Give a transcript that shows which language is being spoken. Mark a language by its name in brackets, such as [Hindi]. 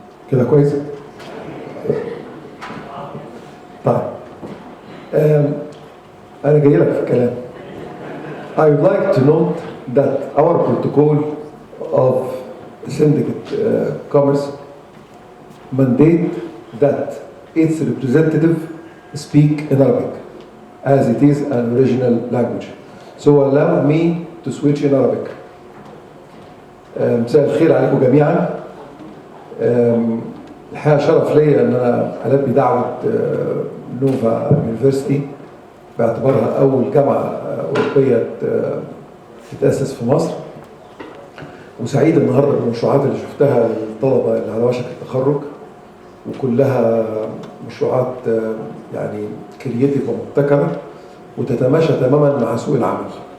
[Arabic] كده كويس؟ طيب أنا جاي لك في الكلام. [English] I would like to note that our protocol of syndicate commerce mandate that its representative speak in Arabic, as it is an original language. So allow me to switch in Arabic. [Arabic] مساء الخير عليكم جميعا. الحقيقة شرف لي أن أنا ألبي دعوة نوفا يونيفرسيتي باعتبارها أول جامعة أوروبية تتأسس في مصر. وسعيد النهارده بالمشروعات اللي شفتها للطلبة اللي على وشك التخرج، وكلها مشروعات يعني كرييتيف ومبتكرة وتتماشى تماما مع سوق العمل.